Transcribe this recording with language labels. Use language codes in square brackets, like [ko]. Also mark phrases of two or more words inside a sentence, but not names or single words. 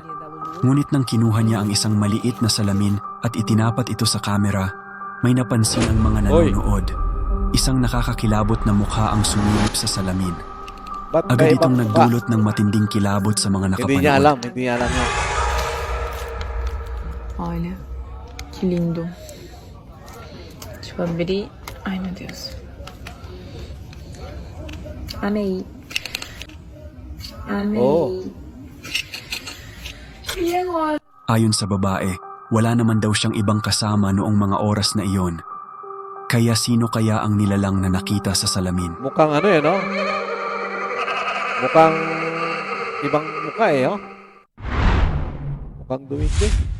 [tl] Ngunit nang kinuha niya ang isang maliit na salamin at itinapat ito sa kamera, may napansin ang mga nanonood. Isang nakakakilabot na mukha ang sumilip sa salamin. Agad itong nagdulot ng matinding kilabot sa mga nakapanood. Hindi niya alam yan. [pt] Olha, que lindo. Deixa eu abrir. Ai, meu Deus. Amei. Amei. Oh. E agora? [tl] Ayon sa babae, wala naman daw siyang ibang kasama noong mga oras na iyon. Kaya sino kaya ang nilalang na nakita sa salamin? Mukhang no? Mukhang ibang mukha oh. Mukhang duwende.